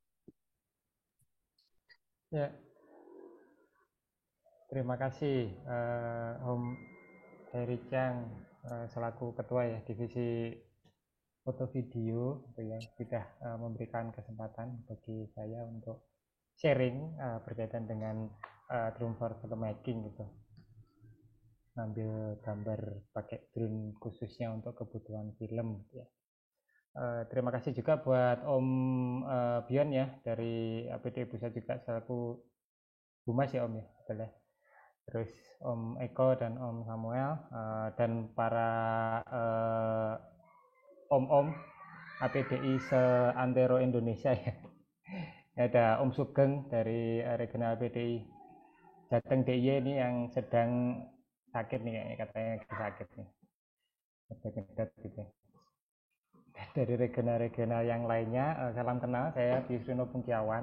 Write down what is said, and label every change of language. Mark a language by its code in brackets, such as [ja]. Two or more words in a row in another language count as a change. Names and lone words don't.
[id] Ya, terima kasih Om Heri Chang selaku ketua ya divisi foto video gitu ya sudah memberikan kesempatan bagi saya untuk sharing berkaitan dengan [en] drone for filmmaking [id] gitu, ngambil gambar pakai drone khususnya untuk kebutuhan film gitu ya. Terima kasih juga buat Om Bion ya dari APD Pusat juga selaku Humas ya Om ya, betul ya. Terus Om Eko dan Om Samuel dan para om-om APDI seantero Indonesia ya. Ada Om Sugeng dari regional APDI Jateng DIY ini yang sedang sakit nih kayaknya, katanya sakit nih. Gitu. Dari regional-regional yang lainnya, salam kenal, saya Bisrino Pungkiawan.